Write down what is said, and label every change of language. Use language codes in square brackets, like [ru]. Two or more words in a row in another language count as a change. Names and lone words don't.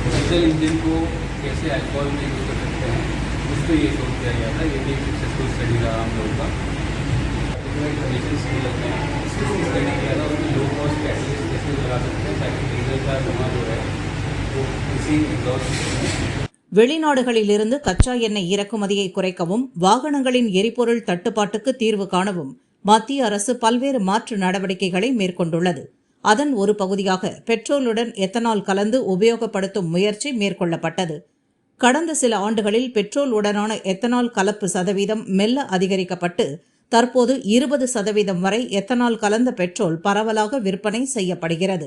[en] diesel engine [hi] को कैसे अल्कोहल में यूज कर सकते हैं, उस पर ये शोध किया गया था। ये भी एक [en] successful study [hi] रहा हम लोगों का। [en] information skill [hi] है, स्टडी किया था, उसमें [en] low cost catalyst [hi] कैसे लगा सकते हैं ताकि डीजल का धुआं जो है वो किसी एग्जॉस्ट। [ta] வெளிநாடுகளிலிருந்து கச்சா எண்ணெய் இறக்குமதியை குறைக்கவும் வாகனங்களின் எரிபொருள் தட்டுப்பாட்டுக்கு தீர்வு காணவும் மத்திய அரசு பல்வேறு மாற்று நடவடிக்கைகளை மேற்கொண்டுள்ளது. அதன் ஒரு பகுதியாக பெட்ரோலுடன் எத்தனால் கலந்து உபயோகப்படுத்தும் முயற்சி மேற்கொள்ளப்பட்டது. கடந்த சில ஆண்டுகளில் பெட்ரோல் உடனான எத்தனால் கலப்பு சதவீதம் மெல்ல அதிகரிக்கப்பட்டு தற்போது 20% வரை எத்தனால் கலந்த பெட்ரோல் பரவலாக விற்பனை செய்யப்படுகிறது.